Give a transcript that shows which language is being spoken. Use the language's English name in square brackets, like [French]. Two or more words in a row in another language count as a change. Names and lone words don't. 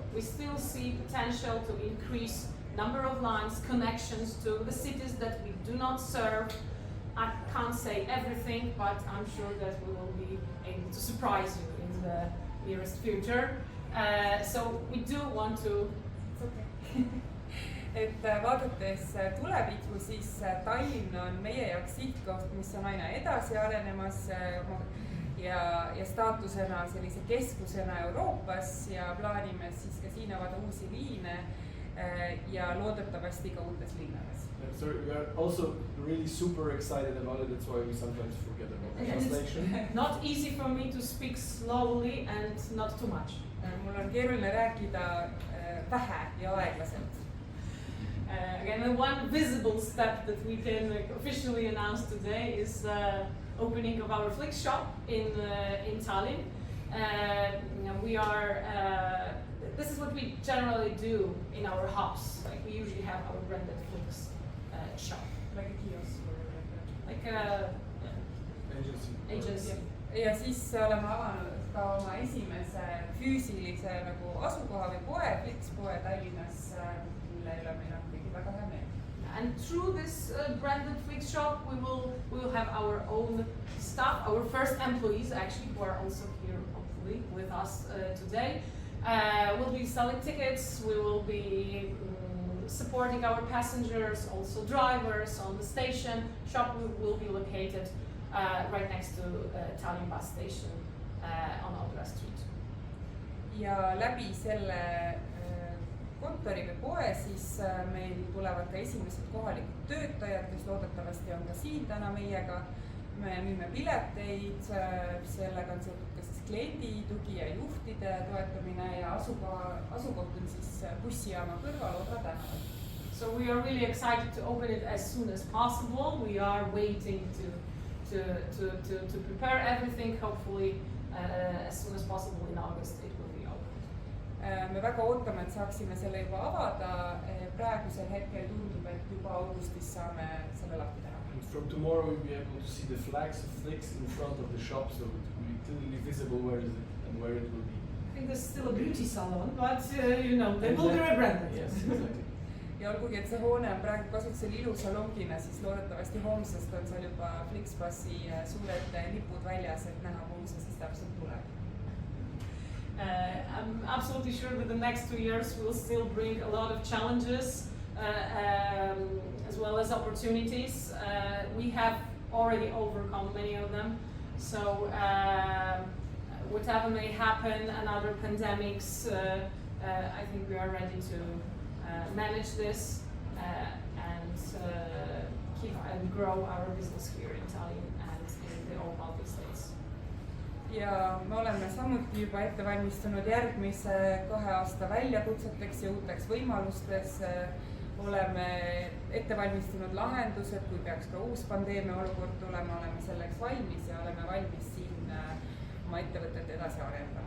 [English] We still see potential to increase number of lines, connections to the cities that we do not serve. I can't say everything, but I'm sure that we will be able to surprise you in the nearest future. So we do want to... [Estonian] Et vaadates tulevikku, siis Tallinn on meie jaoks sihtkoht, mis on aina edasi arenemas ja staatusena sellise keskusena Euroopas ja plaanime siis ka siin avada uusi liine ja loodetavasti ka uutes linnades. [English] So we are also really super excited about it, that's why we sometimes forget about the translation. It's not easy for me to speak slowly and not too much. [Estonian] Mul on keeruline rääkida vähe ja aeglaselt. [English] Again, the one visible step that we can officially announce today is the opening of our Flix shop in Tallinn. We are. This is what we generally do in our hubs. Like we usually have our branded Flix shop, like a kiosk or like a agency. [Estonian] Ja siis oleme avanud ka oma esimese füüsilise nagu asukoha või poe, Flix poe Tallinnas, mille üle meil on kõigi väga hea meel. [English] And through this branded Flix shop, we will have our own staff, our first employees actually, who are also here hopefully with us today. We'll be selling tickets, we will be supporting our passengers, also drivers on the station. Shop will be located right next to Tallinn bus station on Audra Street. [Estonian] Ja läbi selle kontori või poe siis meil tulevad ka esimesed kohalikud töötajad, kes loodetavasti on ka siin täna meiega. Me müüme pileteid, sellega on seotud ka siis kliendi tugi ja juhtide toetamine ja asukoht on siis bussijaama kõrval Odra tänaval. [English] So we are really excited to open it as soon as possible. We are waiting to prepare everything. Hopefully as soon as possible in August it will be open. [Estonian] Me väga ootame, et saaksime selle juba avada. Praegusel hetkel tundub, et juba augustis saame selle lahti teha. [English] From tomorrow we'll be able to see the flags of Flix in front of the shop, so it will be clearly visible where is it and where it will be. I think there's still a beauty salon, but you know, they will be rebranded. Yes, exactly. [Estonian] ja olgugi, et see hoone on praegu kasutusel ilusalongina, siis loodetavasti homsest on seal juba FlixBusi suured lipud väljas, et näha, kuhu see siis täpselt tuleb. [English] I'm absolutely sure that the next 2 years will still bring a lot of challenges as well as opportunities. We have already overcome many of them. So whatever may happen, another pandemics, I think we are ready to manage this and keep and grow our business here in Tallinn and in the all Baltic states. [Estonian] Ja me oleme samuti juba ette valmistunud järgmise 2 aasta väljakutseteks ja uuteks võimalustes. Oleme ette valmistunud lahendused, kui peaks ka uus pandeemia olukord tulema, oleme selleks valmis ja oleme valmis siin oma ettevõtet edasi arendama.